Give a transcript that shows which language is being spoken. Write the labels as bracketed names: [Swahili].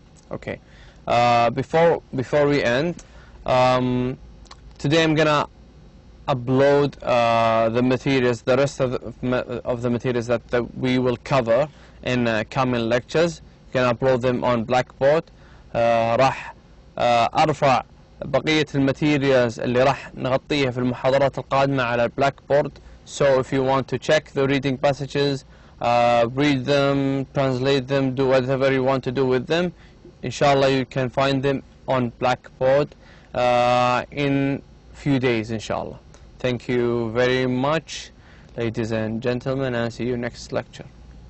[English] Okay, before we end, today I'm gonna upload the materials, the rest of the materials that we will cover in coming lectures. You can upload them on Blackboard. [Arabic] راح أرفع بقية الماتيريالز اللي راح نغطيها في المحاضرات القادمة على Blackboard. [English] So if you want to check the reading passages, read them, translate them, do whatever you want to do with them, inshallah you can find them on Blackboard in few days, inshallah. Thank you very much, ladies and gentlemen, and see you next lecture.